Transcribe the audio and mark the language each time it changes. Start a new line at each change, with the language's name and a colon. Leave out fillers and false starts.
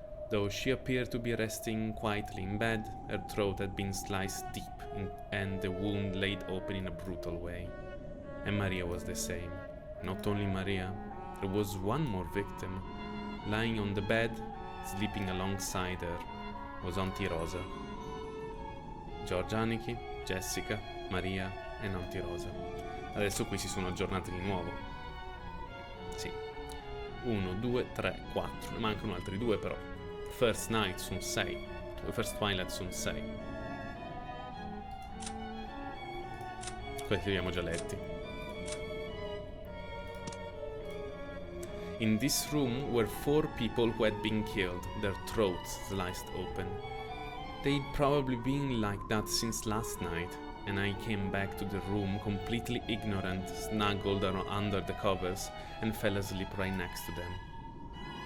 English: Though she appeared to be resting quietly in bed, her throat had been sliced deep and the wound laid open in a brutal way. And Maria was the same. Not only Maria, there was one more victim. Lying on the bed, sleeping alongside her, was Auntie Rosa. George Aniki,
Italian: Jessica, Maria e Nonti Rosa. Adesso qui si sono aggiornati di nuovo. Sì. 1, 2, 3, 4. Ne mancano altri 2 però. First Night sono 6. First Twilight sono 6. Questi li abbiamo già letti.
English: In this room were 4 people who had been killed, their throats sliced open. They'd probably been like that since last night, and I came back to the room completely ignorant, snuggled under the covers, and fell asleep right next to them.